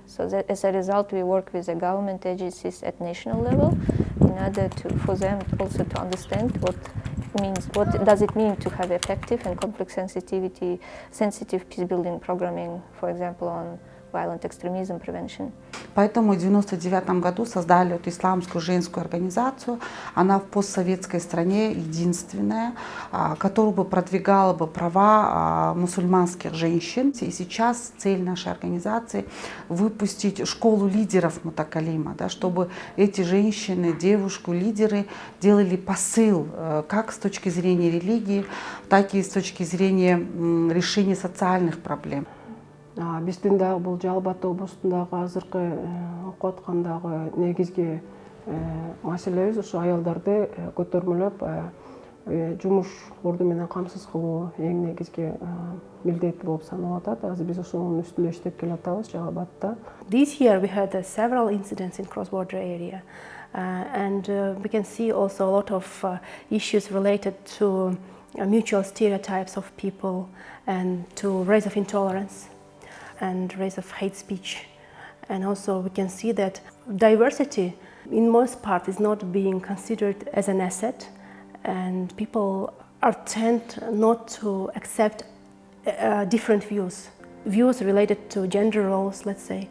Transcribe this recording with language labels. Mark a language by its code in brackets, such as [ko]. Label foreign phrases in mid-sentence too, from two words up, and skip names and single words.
[en] So that as a result, we work with the government agencies at national level in order for them also to understand what does it mean to have effective and conflict sensitive peace-building programming, for example, on violent extremism prevention. [ru] Поэтому в 1999 году создали эту исламскую женскую организацию. Она в постсоветской стране единственная, которая бы продвигала бы права мусульманских женщин. И сейчас цель нашей организации – выпустить школу лидеров Мутакалима, да, чтобы эти женщины, девушки-лидеры делали посыл как с точки зрения религии, так и с точки зрения решения социальных проблем. [ky] Биздин дагы бул Жалал Абад облусундагы азыркы окуп аткандагы негизги маселебиз ушу аялдарды көтөрмөлөп жумуш орду менен камсыз кылуу эң негизги милдет болуп саналып атат. Азыр биз ошонун үстүндө иштеп келатабыз Жалал Абадта. [en] This year we had several incidents in cross-border area, and we can see also a lot of issues related to mutual stereotypes of people and to rise of intolerance and rise of hate speech. And also we can see that diversity in most part is not being considered as an asset, and people tend not to accept different views related to gender roles, let's say.